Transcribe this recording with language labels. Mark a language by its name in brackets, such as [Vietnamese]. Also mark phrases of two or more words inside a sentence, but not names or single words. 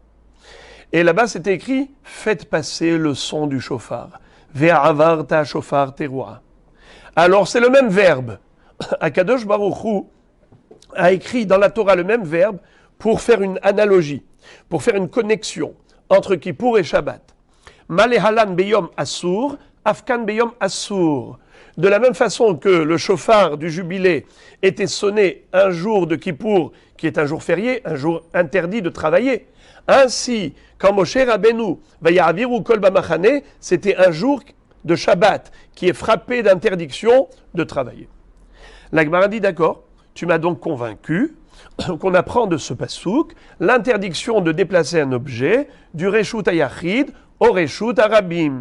[French] Et là-bas, c'était écrit « Faites passer le son du shofar. [Hebrew] והעברת שופר תרועה [French] ». Alors, c'est le même verbe. [Hebrew] הקדוש ברוך הוא [French] a écrit dans la Torah le même verbe pour faire une analogie, pour faire une connexion entre Kippour et Shabbat. [Hebrew] מה להלן ביום אסור, אף כאן ביום אסור. [French] De la même façon que le shofar du jubilé était sonné un jour de Kippour, qui est un jour férié, un jour interdit de travailler. Ainsi, quand [Hebrew] משה רבנו ויעבירו קול במחנה, [French] c'était un jour de Shabbat qui est frappé d'interdiction de travailler. La Gemara dit d'accord, tu m'as donc convaincu qu'on apprend de ce pasouk l'interdiction de déplacer un objet du [Hebrew] רשות היחיד [French] au [Hebrew] רשות הרבים.